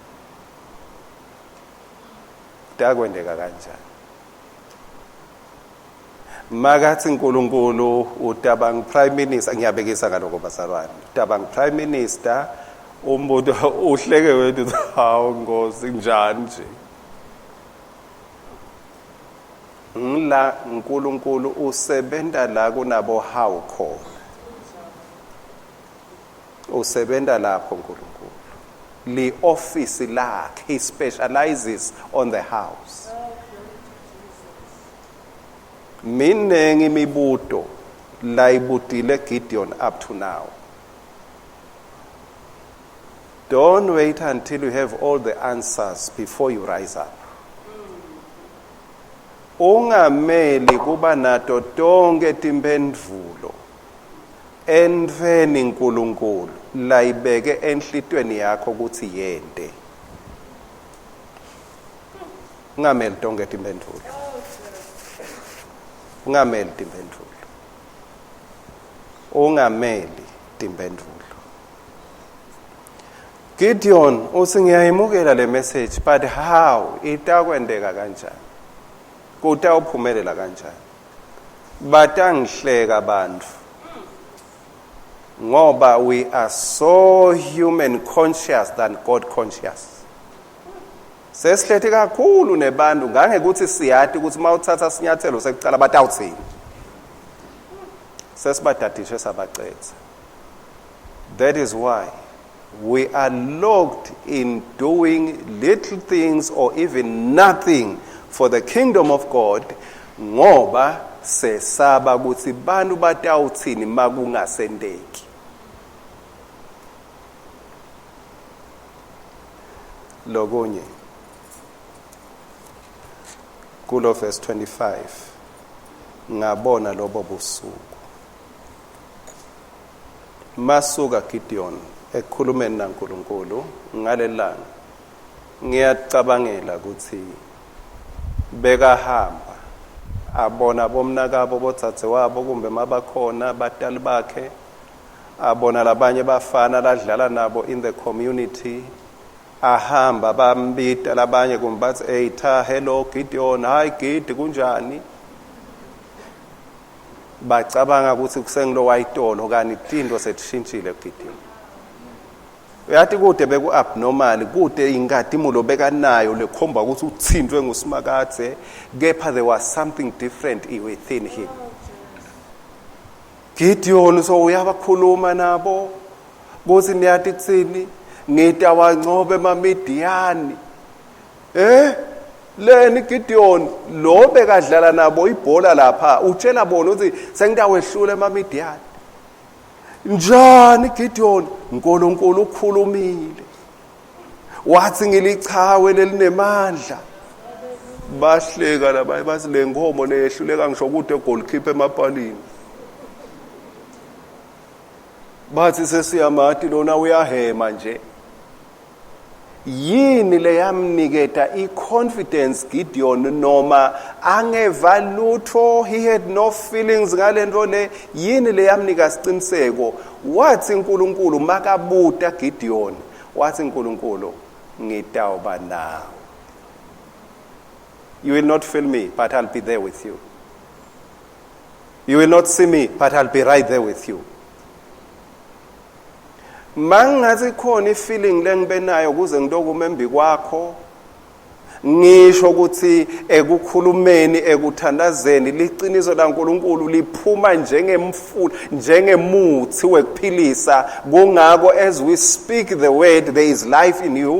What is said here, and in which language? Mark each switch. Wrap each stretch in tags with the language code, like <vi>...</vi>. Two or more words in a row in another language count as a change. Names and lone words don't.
<ss>makathi uNkulunkulu utabang</ss> <en>prime minister</en> <ss>ngiyabekisa ngaloko bazalwane utabang</ss> <en>prime minister</en> <ss>umbuto uhleke wethu hawu Nkosi njani nje ngila uNkulunkulu usebenta la kunabo hawu khona usebenta lapho uNkulunkulu li office lakhe</ss> <en>he specializes on the house.</en> <ss>Minengi imibuto la ibutile Gideon</ss> <en>up to now. Don't wait until you have all the answers before you rise up.</en> <ss>Ungameli kuba nato tonke timphendvulo enveni uNkulunkulu la ibeke enhlitweni yakho ukuthi yende. Ungameli tonke timphendvulo. Ungameli timphendvulo. Gideon usingiyayimukela le message</ss> <en>but how</en> <ss>itakwendeka kanjani kutawuphumelela kanjani batangihleka abantu ngoba</ss> <en>we are so human conscious than God conscious.</en> <ss>Sesihlethi kakhulu nebantu ngangekuthi siyathi ukuthi mawuthatha sinyathelo sekucala batawuthini. Sesibadadishe sabaqetha.</ss> <en>That is why we are locked in doing little things or even nothing for the kingdom of God</en> <ss>ngoba sesaba ukuthi bantu batawuthini makungasendeki. Lokunye kulo verse 25 ngabona lobo busuku masuka Gideon ekhulumeni naNkulunkulu ngalelanga ngiyacabangela ukuthi bekahamba abona bomnakabo botsatse wabo kumbe mabakhona abatali bakhe abona labanye bafana ladlala nabo</ss> <en>in the community</en> <ss>ahamba bambita labanye kumbe bathi hey tha hello Gideon hi Gidi kunjani bacabanga ukuthi kusengilo wayitolo kanti into sethishintshile Gideon uyathi kude beku abnormal kude ingadimulo bekanayo lekhomba ukuthi uthindwe ngusimakadze kepha</ss> <en>there was something different within him.</en> <ss>Gideon so uyabakhuluma nabo kuthi niyathi kuthini ngita wangcobe eMamidiyani leni Gideon lo bekadlala nabo ibhola lapha utshela bona ukuthi sengitawehlula eMamidiyani njani Gideon uNkulunkulu ukhulumile wathi ngilichawe lelinemandla bahleka labaye bathi le nkomo leyehluleka ngisho kude goalkeeper emapalini bathi sesiyamati lona uyahema nje. Yini leyamniketa i-confidence Gideon noma angeva lutho,</ss> <en>he had no feelings</en> <ss>ngalento le, yini leyamnika isiqiniseko? Wathi uNkulunkulu makabuta Gideon, wathi uNkulunkulu ngitawuba nawe.</ss> <en>You will not feel me, but I'll be there with you. You will not see me, but I'll be right there with you.</en> <ss>Mangazi khona ifeeling lengibe nayo kuze ngitokume embi kwakho ngisho ukuthi ekukhulumeni ekuthandazeni liqiniso laNkulunkulu liphuma njengemfula njengemuthi wekuphilisa kungako</ss> <en>as we speak the word there is life in you.</en>